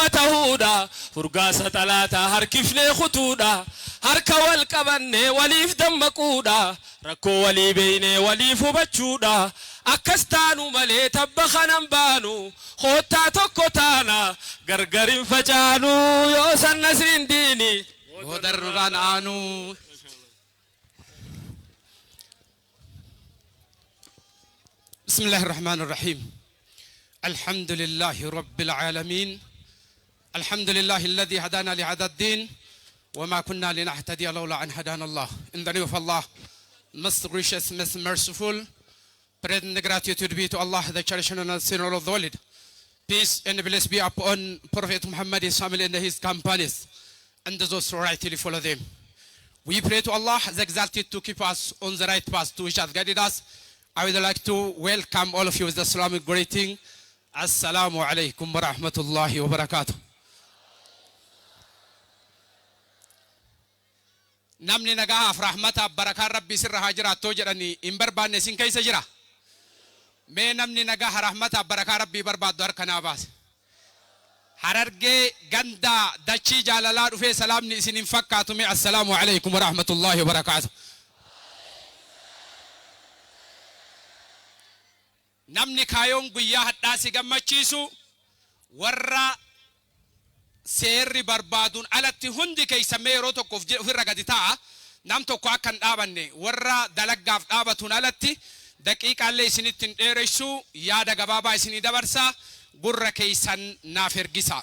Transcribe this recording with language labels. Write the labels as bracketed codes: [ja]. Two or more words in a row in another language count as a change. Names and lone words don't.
[om] tahuudha furgaasa talaata harkifnee khutuudha harka wal qabanne waliif dammaquudha rakkoo walii beeyne waliif hubachuudha akkas taanu malee tabba kanan baanu hoottaa tokko taana gargarin facaanu yoo sanna sindini bodanuranaanu [ar] بسم الله الرحمن الرحيم الحمد لله رب العالمين الحمد لله الذي هدانا لهذا الدين وما كنا لنهتدي لولا أن هدانا الله in [en] the name of Allah most gracious most merciful praise and gratitude be to Allah the cherisher and sinner of the world peace and bless be upon Prophet Muhammad his family and his companions and those who rightly follow them we pray to Allah the exalted to keep us on the right path to which has guided us I would like to welcome all of you with the Islamic greeting. [ar] السلام عليكم ورحمة الله وبركاته. [om] Namni nagaaf rahmata barakaa rabbi sirra hajiraatoo jedhani in barbaanne sin keessa jira. Mee namni nagaa rahmata barakaa rabbi barbaaddu harkanaa baase. Harargee ganda dachii jaalalaa dhufee salaamni isin hin fakkaatu mee [ar] السلام عليكم ورحمة الله وبركاته. [om] namni kaayoon guyyaa hadhaasi gammachiisu warra seerri barbaaduun alatti hundi keessamee yeroo tokkoof ofirra gadi ta'a nam tokko akka hin dhaabanne warra dalaggaaf dhaabatuun alatti daqiiqaallee isinitti hin dheeressu yaada gabaabaa isinii dabarsa gurra keessan naaf ergisa.